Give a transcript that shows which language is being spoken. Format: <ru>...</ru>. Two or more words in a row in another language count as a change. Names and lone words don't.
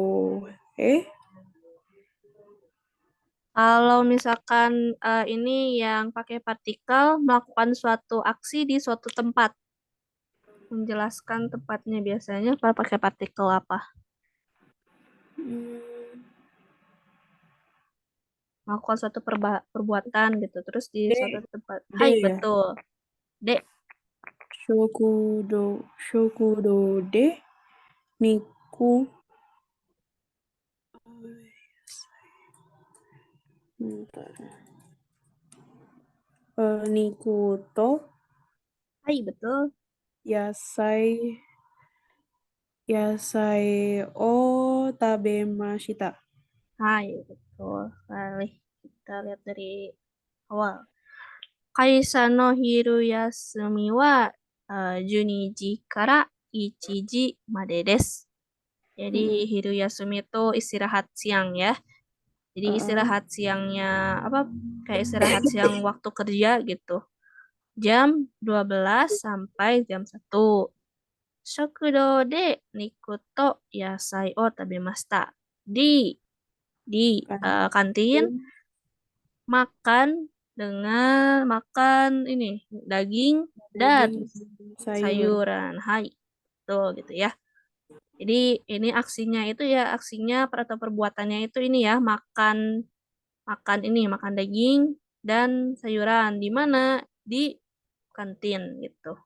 <id>Kalau misalkan ini yang pakai partikel melakukan suatu aksi di suatu tempat. Menjelaskan tepatnya biasanya pakai partikel apa? Melakukan suatu perbuatan gitu. Terus di D. suatu tempat. D</id> <ja>Hai,</ja> <id>ya. betul. D.</id> <ja>食堂で肉肉と</ja> <id>Hai, betul.</id> <ja>野菜を食べました. Hai,</ja> <id>betul sekali. Kita lihat dari awal.</id> <ja>会社の昼休みは 12時から1時までです.</ja> <id>Jadi</id> <ja>昼休み</ja> <id>itu istirahat siang ya. Jadi istirahat siangnya apa? Kayak istirahat siang waktu kerja gitu. Jam 12 sampai jam 1.</id> <ja>食堂で肉と野菜を食べました.</ja> <id>Di kantin makan dengan makan ini daging dan sayuran. Hai. Tuh gitu ya. Jadi ini aksinya itu ya aksinya atau perbuatannya itu ini ya makan makan daging dan sayuran di mana di kantin gitu.</id>